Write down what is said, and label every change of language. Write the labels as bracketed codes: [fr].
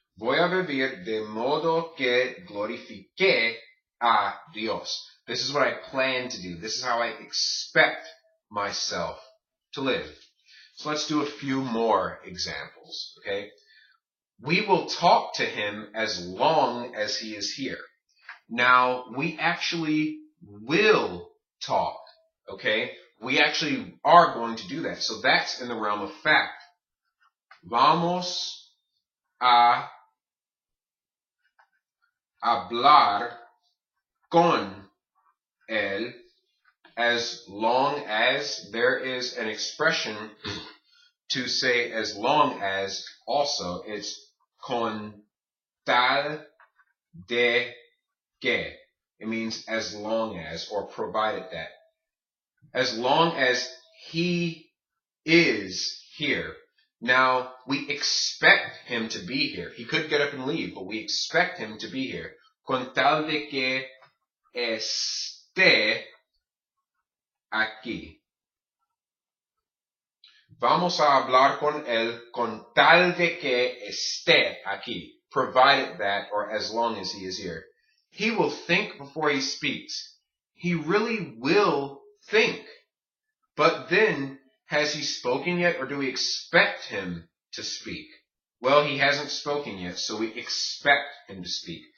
[es] Voy a vivir de modo que glorifique a Dios. [en] This is what I plan to do. This is how I expect myself to live. So let's do a few more examples, okay? We will talk to him as long as he is here. Now, we actually will talk, okay? We actually are going to do that. So that's in the realm of fact. [es] Vamos a hablar con él [en] as long as. There is an expression to say as long as also. It's [es] con tal de que. [en] It means as long as, or provided that. As long as he is here. Now, we expect him to be here. He could get up and leave, but we expect him to be here. [es] Con tal de que esté aquí. Vamos a hablar con él con tal de que esté aquí. [en] Provided that, or as long as he is here. He will think before he speaks. He really will think. But then, has he spoken yet, or do we expect him to speak? Well, he hasn't spoken yet, so we expect him to speak.